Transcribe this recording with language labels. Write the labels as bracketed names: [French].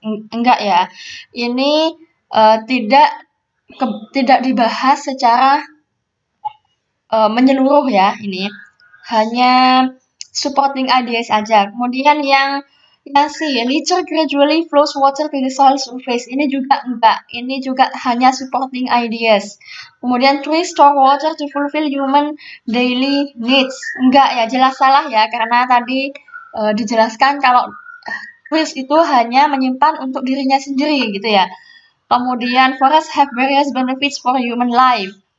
[Indonesian] Enggak ya, ini tidak dibahas secara menyeluruh ya, ini hanya supporting ideas aja. Kemudian yang [English] litter gradually flows water to the soil surface. [Indonesian] Ini juga enggak. Ini juga hanya supporting ideas. Kemudian [English] trees store water to fulfill human daily needs. [Indonesian] Enggak ya, jelas salah ya, karena tadi dijelaskan kalau trees itu hanya menyimpan untuk dirinya sendiri gitu ya. Kemudian [English] forests have various benefits for human life.